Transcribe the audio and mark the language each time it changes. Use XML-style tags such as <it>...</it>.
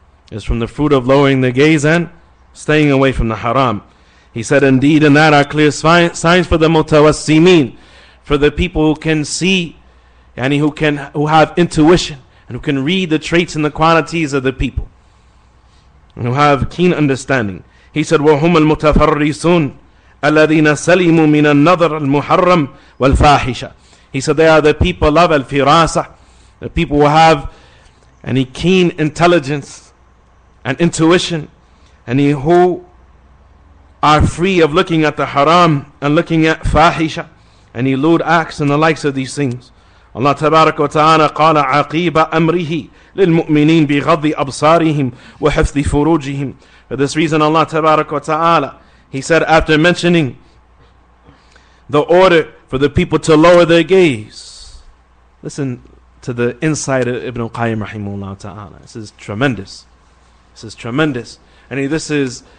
<en>It's from the fruit of lowering the gaze and staying away from the haram. He said, indeed in that are clear signs for the mutawassimin, for the people who can see, who have intuition and who can read the traits and the qualities of the people, and who have keen understanding. He said,</en> <ar>وَهُمَ الْمُتَفَرِّسُونَ الَّذِينَ سَلِمُوا مِنَ النَّظَرِ الْمُحَرَّمِ وَالْفَاحِشَةِ.</ar> <en>He said, they are the people of al-firasa, the people who have any keen intelligence and intuition, and who are free of looking at the haram and looking at fahisha and lewd acts and the likes of these things.</en> <ar>Allah Tabarak wa Ta'ala قال عقيب أمره للمؤمنين بغض أبصارهم وحفظ فروجهم.</ar> <en>For this reason, Allah Tabarak wa Ta'ala, He said after mentioning the order for the people to lower their gaze. Listen to the insight of Ibn al-Qayyim rahimahullah ta'ala. This is tremendous. This is tremendous. And this is</en>